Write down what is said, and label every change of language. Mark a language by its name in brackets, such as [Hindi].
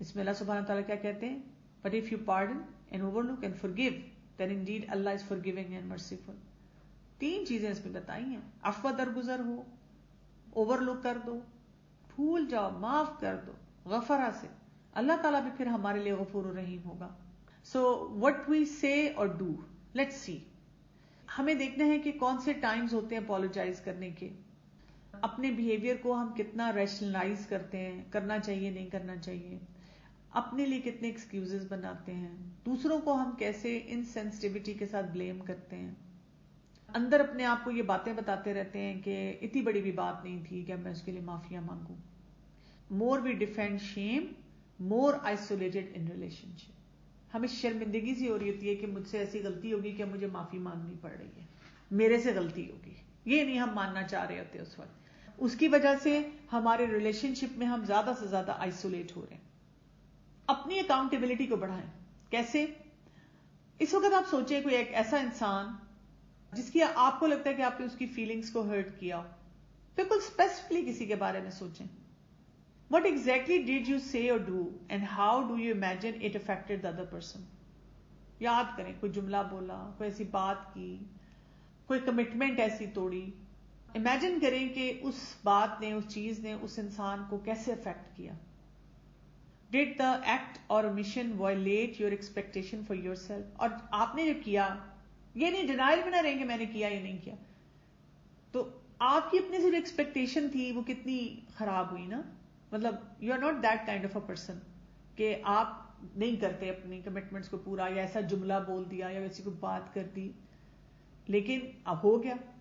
[Urdu] اس میں اللہ سبحانہ وتعالیٰ کیا کہتے ہیں؟ [English] But if you pardon and overlook and forgive, then indeed Allah is forgiving and merciful. [Urdu] 3 چیزیں اس میں بتائی ہیں. عفو درگزر ہو، اوور لک کر دو، بھول جاؤ، معاف کر دو غفرہ سے. اللہ تعالیٰ بھی پھر ہمارے لیے غفور رحیم ہوگا. [English] So what we say or do, let's see. [Urdu] ہمیں دیکھنا ہے کہ کون سے ٹائمز ہوتے ہیں اپولوجائز کرنے کے. اپنے بیہیویئر کو ہم کتنا ریشنلائز کرتے ہیں، کرنا چاہیے نہیں کرنا چاہیے، اپنے لیے کتنے ایکسکیوزز بناتے ہیں، دوسروں کو ہم کیسے انسینسٹیوٹی کے ساتھ بلیم کرتے ہیں، اندر اپنے آپ کو یہ باتیں بتاتے رہتے ہیں کہ اتنی بڑی بھی بات نہیں تھی کہ میں اس کے لیے معافیاں مانگوں. [English] More we defend shame more isolated in relationship. [Urdu] ہمیں شرمندگی سی ہو رہی ہوتی ہے کہ مجھ سے ایسی غلطی ہوگی کہ مجھے معافی مانگنی پڑ رہی ہے، میرے سے غلطی ہوگی، یہ نہیں ہم ماننا چاہ رہے ہوتے اس وقت. اس کی وجہ سے ہمارے ریلیشن شپ میں ہم زیادہ سے زیادہ آئسولیٹ ہو رہے ہیں. اپنی اکاؤنٹیبلٹی کو بڑھائیں. کیسے؟ اس وقت آپ سوچیں کوئی ایک ایسا انسان جس کی آپ کو لگتا ہے کہ آپ نے اس کی فیلنگز کو ہرٹ کیا، بالکل اسپیسیفکلی کسی کے بارے میں سوچیں. [English] What exactly did you say or do and how do you imagine it affected the other person? [Urdu] یاد کریں کوئی جملہ بولا، کوئی ایسی بات کی، کوئی کمٹمنٹ ایسی توڑی. امیجن کریں کہ اس بات نے، اس چیز نے اس انسان کو کیسے افیکٹ کیا. [English] Did the act or omission violate your expectation for yourself? [Urdu] اور آپ نے جو کیا، یہ نہیں ڈینائل میں نہ رہیں کہ میں نے کیا یا نہیں کیا، تو آپ کی اپنی سے جو ایکسپیکٹیشن تھی وہ کتنی خراب ہوئی نا. مطلب [English] you are not that kind of a person [Urdu] کہ آپ نہیں کرتے اپنی کمٹمنٹس کو پورا، یا ایسا جملہ بول دیا یا ویسی کوئی بات کر دی لیکن اب ہو گیا.